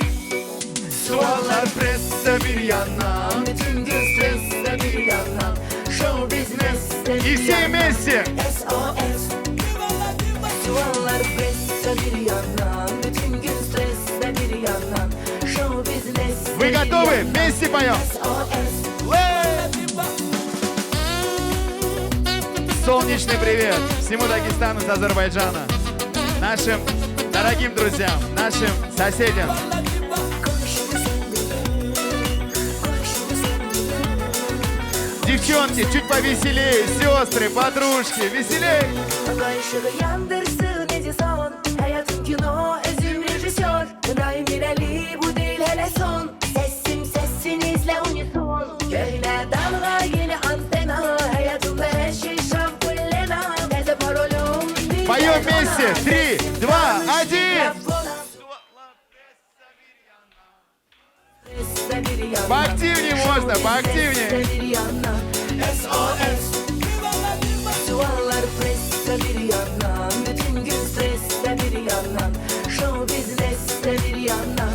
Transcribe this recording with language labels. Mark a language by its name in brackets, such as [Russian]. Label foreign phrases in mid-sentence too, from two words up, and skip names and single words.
[Azerbaijani] Suallar presse bir yandan. Bütün gün stresse bir yandan. [English] Show business'te [Russian] И [Azerbaijani] bir [Russian] все [Azerbaijani] yandan. [Russian] вместе. SOS. [Azerbaijani] Suallar presse bir yandan. Bütün gün stresse bir yandan. [English] Show business'te [Russian] Вы [Azerbaijani] bir [Russian] готовы? [Azerbaijani] yandan. [Russian] Вместе поем. SOS. Солнечный привет всему Дагестану с Азербайджана, нашим дорогим друзьям, нашим соседям. Девчонки, чуть повеселее, сестры, подружки, веселей! [Azerbaijani] Aga ışığı yandırsın Edison. Hayatın kino özüm rejisör. Daim ileri bu değil hele son. Sesim sesinizle unison. Köhne dalga yeni antena. Hayatımda her şey şampullena. Neze parolum bir [Russian] Поем вместе! 3, 2, 1! Поактивнее можно, поактивнее! SOS. [Azerbaijani] Suallar presse bir yandan. Bütün gün stresse bir yandan. [English] Show business'te [Azerbaijani] bir yandan.